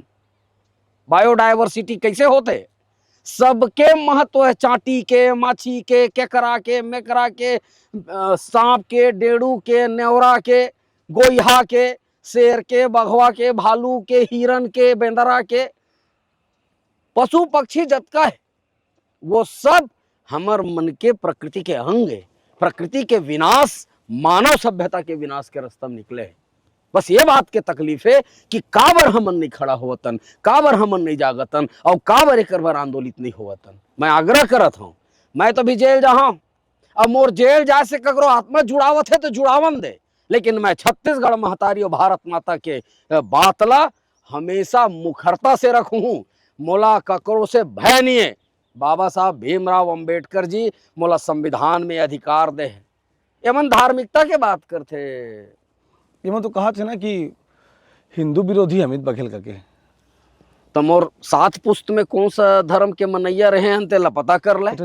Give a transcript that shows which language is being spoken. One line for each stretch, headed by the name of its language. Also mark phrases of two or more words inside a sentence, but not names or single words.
Chhattisgarhi: बायोडायवर्सिटी कैसे होते, सबके महत्व है, चाटी के, माछी के, केकरा के, मेकरा के, सांप के, डेड़ू के, नेवरा के, गोइहा के, शेर के, बघवा के, भालू के, हिरन के, बेंदरा के, पशु पक्षी जतका है वो सब हमर मन के प्रकृति के अंग है। प्रकृति के विनाश मानव सभ्यता के विनाश के रास्ता में निकले है। बस ये बात के तकलीफ है कि काबर हमन नहीं खड़ा होवतन, काबर हमन नहीं जागतन, और काबर एक बार आंदोलित नहीं होवतन। मैं आग्रह करत हूं, मैं तो भी जेल जाऊं, अब मोर जेल जाए से ककरो आत्मा जुड़ावत है तो जुड़ावन दे, लेकिन मैं छत्तीसगढ़ महतारी और भारत माता के बातला हमेशा मुखरता से रखूं। मोला ककरो से भय नहीं है। बाबा साहब भीमराव अंबेडकर जी मोला संविधान में अधिकार दे है। एमन धार्मिकता के बात करते, ये तो कहा थे ना कि हिंदू विरोधी अमित बघेल करके, तो मोर 7 पुस्त में कौन सा धर्म के मनैया रहे हैं तेला पता कर ले।